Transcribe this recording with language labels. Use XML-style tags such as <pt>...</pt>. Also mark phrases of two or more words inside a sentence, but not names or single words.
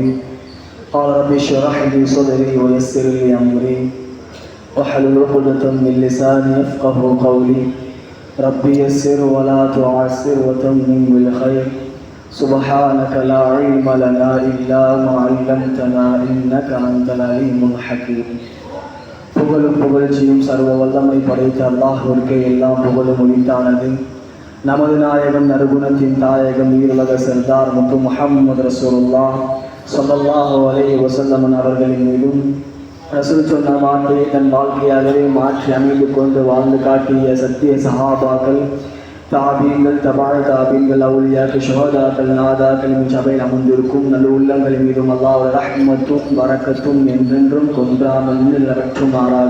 <ar>قال رب اشرح لي صدري ويسر لي أمري واحلل عقدة من لساني يفقهوا قولي ربي يسر ولا تعسر وتمم بالخير سبحانك لا علم لنا إلا ما علمتنا إنك أنت العليم الحكيم.</ar> <ta>புகழும் புகழ்ச்சியும் சர்வ வல்லமை படைத்த அல்லாஹ்விற்கு எல்லாம் புகழும் உரித்தானது. நமது நாயகம் நறுகுணத்தின் தாயகம் ஈருலக சர்தார் முத்து முஹம்மது</ta> <ar>رسول الله صلى الله عليه وسلم</ar> <ta>அவர்களின் மீதும் ரசூல் சொன்ன வார்த்தையை தன் வாழ்க்கையாகவே மாற்றி அமைந்து கொண்டு வாழ்ந்து காட்டிய சத்திய சஹாபாக்கள், தாபீன்கள், தபால் தாபீன்கள், அவுலியாக்கள், ஷுஹதாக்கள், நாதாக்களின் சபையில் அமர்ந்திருக்கும் நல்ல உள்ளங்களின் மீதும் அல்லாஹ்வுடைய ரஹ்மத்தும் பரக்கத்தும் என்றென்றும் கொன்றாமல் நிலவற்றுமாறாக.</ta>